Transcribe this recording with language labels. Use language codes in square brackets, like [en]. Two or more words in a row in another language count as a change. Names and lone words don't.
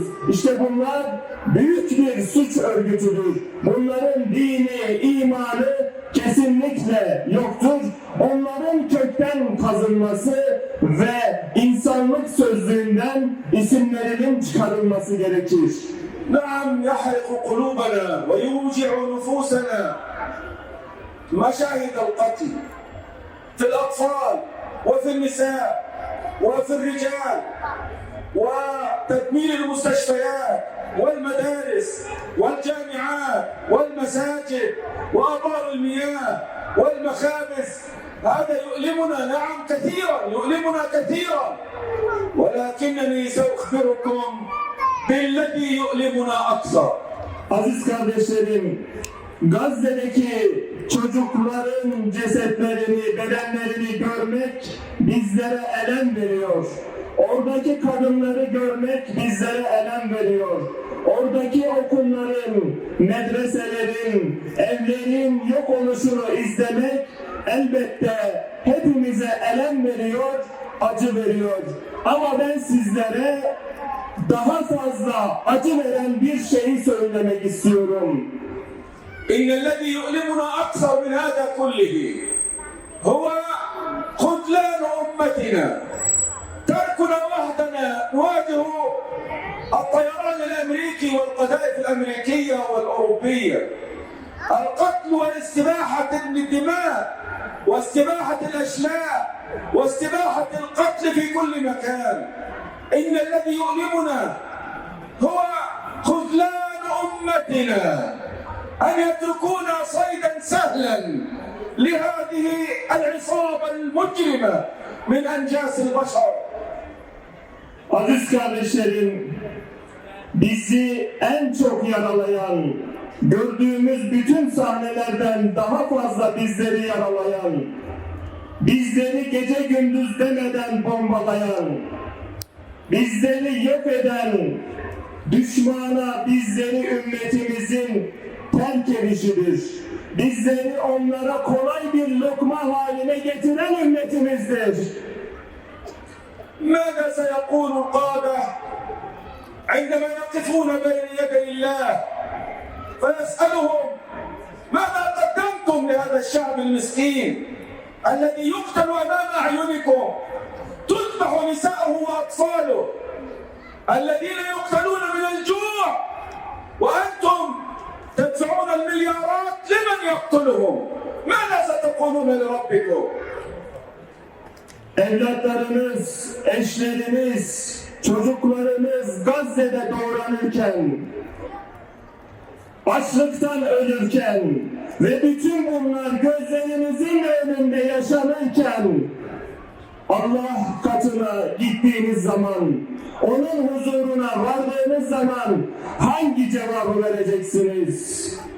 [tr] İşte bunlar büyük bir suç örgütüdür. Bunların dini, imanı kesinlikle yoktur. Onların kökten kazınması ve insanlık sözlüğünden isimlerinin çıkarılması gerekir. [ar] نعم يحرق قلوبنا ويوجع نفوسنا مشاهد القتل في الأطفال وفي النساء وفي الرجال وتدمير المستشفيات والمدارس والجامعات والمساجد وآبار المياه والمخابز. هذا يؤلمنا نعم كثيرا، يؤلمنا كثيرا، ولكنني سأخبركم بالذي يؤلمنا أكثر. [tr] Aziz kardeşlerim, Gazze'deki çocukların cesetlerini, bedenlerini görmek bizlere elem veriyor. Oradaki kadınları görmek bizlere elem veriyor. Oradaki okulların, medreselerin, evlerin yok oluşunu izlemek elbette hepimize elem veriyor, acı veriyor. Ama ben sizlere daha fazla acı veren bir şeyi söylemek istiyorum. [ar] إن الذي يؤلمنا أكثر من هذا كله هو خذلان أمتنا، تركنا وحدنا نواجه الطيران الأمريكي والقذائف الأمريكية والأوروبية، القتل والاستباحة الدماء واستباحة الأشلاء واستباحة القتل في كل مكان. إن الذي يؤلمنا هو خذلان أمتنا، أن يتركونا صيدا سهلا لهذه العصابة المجرمة من أنجاس البشر. [tr] Aziz kardeşlerim, bizi en çok yaralayan, gördüğümüz bütün sahnelerden daha fazla bizleri yaralayan, bizleri gece gündüz demeden bombalayan, bizleri yok eden düşmana bizleri ümmetimizin terk edişidir. Bizleri onlara kolay bir lokma haline getiren ümmetimizdir. [ar] ماذا سيقول القادة عندما يقفون بين يدي الله فيسألهم ماذا قدمتم لهذا الشعب المسكين الذي يقتل أمام أعينكم، تذبح نساءه وأطفاله، الذين يقتلون من الجوع وأنتم تدفعون المليارات لمن يقتلهم؟ ماذا ستقولون لربكم؟ [tr] Evlatlarımız, eşlerimiz, çocuklarımız Gazze'de doğranırken, açlıktan ölürken ve bütün bunlar gözlerimizin önünde yaşanırken Allah katına gittiğiniz zaman, onun huzuruna vardığınız zaman hangi cevabı vereceksiniz?